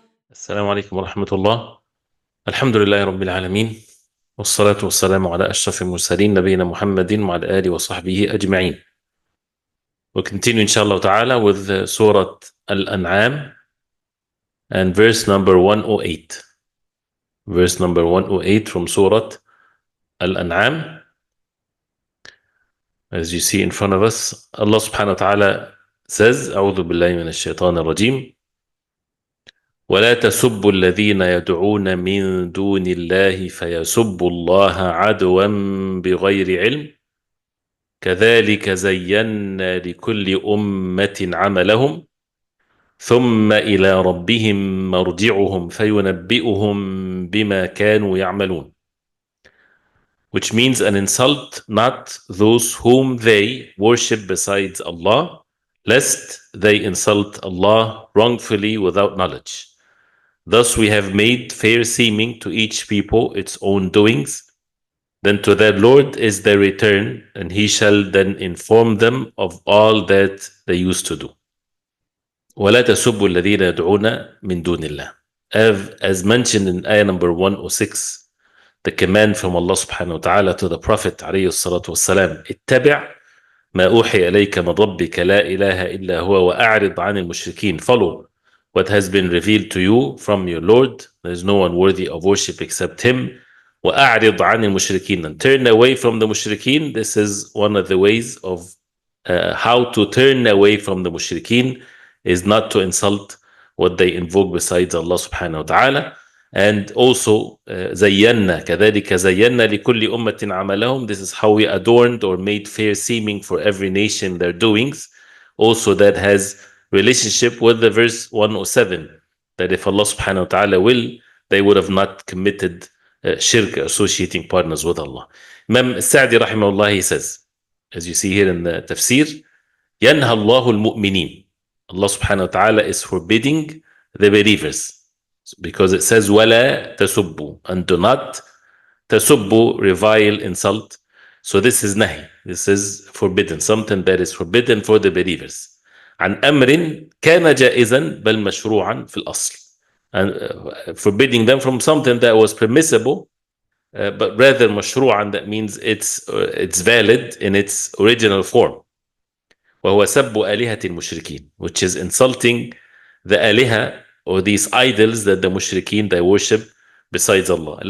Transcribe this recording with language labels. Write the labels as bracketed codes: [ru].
[ar] السلام عليكم ورحمة الله. الحمد لله رب العالمين، والصلاة والسلام على أشرف المرسلين نبينا محمد وعلى آله وصحبه أجمعين. [en] We'll continue inshallah ta'ala with Surah Al-An'am and verse number 108. Verse number 108 from Surah Al-An'am. As you see in front of us, Allah subhanahu wa ta'ala says, [ar] أعوذ بالله من الشيطان الرجيم ولا تسبوا الذين يدعون من دون الله فيسبوا الله عدوا بغير علم كذلك زينا لكل أمة عملهم ثم إلى ربهم مرجعهم فينبئهم بما كانوا يعملون. [en] Which means an insult not those whom they worship besides Allah, lest they insult Allah wrongfully without knowledge. Thus we have made fair seeming to each people its own doings. Then to their Lord is their return, and He shall then inform them of all that they used to do. [ar] وَلَا تَسُبُّوا الَّذِينَ يَدْعُونَ مِن دُونِ اللَّهِ. [en] As mentioned in ayah number 106, the command from Allah subhanahu wa ta'ala to the Prophet [ar] عليه الصلاة والسلام, اتبع ما أوحي إليك من ربك لا إله إلا هو وأعرض عن المشركين. [en] Follow what has been revealed to you from your Lord. There is no one worthy of worship except Him. [ar] وَأَعْرِضْ عَنِ الْمُشْرِكِينَ. [en] And turn away from the mushrikeen. This is one of the ways of how to turn away from the mushrikeen, is not to insult what they invoke besides Allah subhanahu wa ta'ala. And also [ar] زَيَّنَّا كَذَلِكَ زَيَّنَّا لِكُلِّ أُمَّةٍ عَمَلَهُم. [en] This is how we adorned or made fair seeming for every nation their doings. Also that has relationship with the verse 107, that if Allah subhanahu wa ta'ala will, they would have not committed shirk, associating partners with Allah. Imam Sa'di rahimahullah, he says, as you see here in the Tafseer, [ar] يَنْهَى اللَّهُ الْمُؤْمِنِينَ. [en] Allah subhanahu wa ta'ala is forbidding the believers, because it says [ar] وَلَا تَسُبُّوا, [en] and do not [ar] تَسُبُّوا, [en] revile, insult. So this is nahi, this is forbidden, something that is forbidden for the believers. [ar] عن أمر كان جائزا بل مشروعا في الأصل. [en] And forbidding them from something that was permissible, but rather mashru'an, that means it's valid in its original form. [ar] وهو سب آلهة المشركين, [en] which is insulting the aliha, or these idols that the mushrikeen they worship besides Allah.